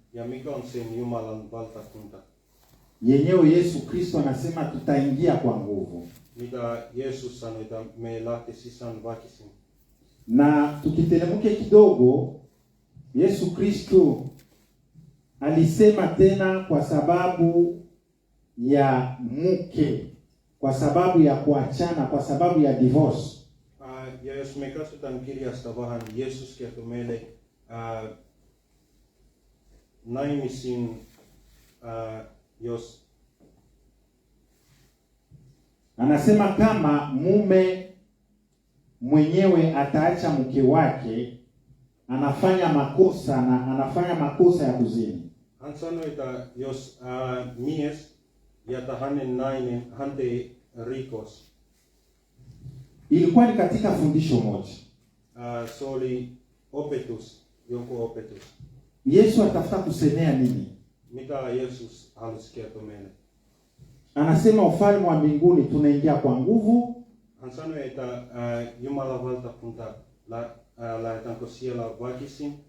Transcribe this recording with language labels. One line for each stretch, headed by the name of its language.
Finnish: Ja mikä on sen Jumalan valtakunta?
Swahili: Yenyewe Yesu Kristo anasema tutaingia kwa nguvu.
Finnish: Mitä Jeesus sanoi, että me lähtee sisään väkisin.
Swahili: Na tukiteremke kidogo, Yesu Kristo alisema tena kwa sababu ya mke, kwa sababu ya kuachana, kwa sababu ya divorce.
Finnish: Ja jos me katsotaan kirjasta vähän, Jeesus kertoo meille naimisiin, jos
Swahili: anasema kama mume mwenyewe ataacha mke wake, anafanya makosa na anafanya makosa ya kuzini.
Finnish: Hän sanoi, että jos mies ja hänen nainen, hän tei rikos.
Swahili: Ilikuwa ni katika fundisho moja.
Finnish: Se oli opetus, joku opetus.
Swahili: Yesu atafuta kusemea nini?
Finnish: Mitä Jeesus halusi kertoa meille?
Swahili: Anasema ufalme wa mbinguni tunaingia kwa nguvu.
Finnish: Hän sanoi, että Jumalan valtakunta lähdetäänkö siellä väkisin.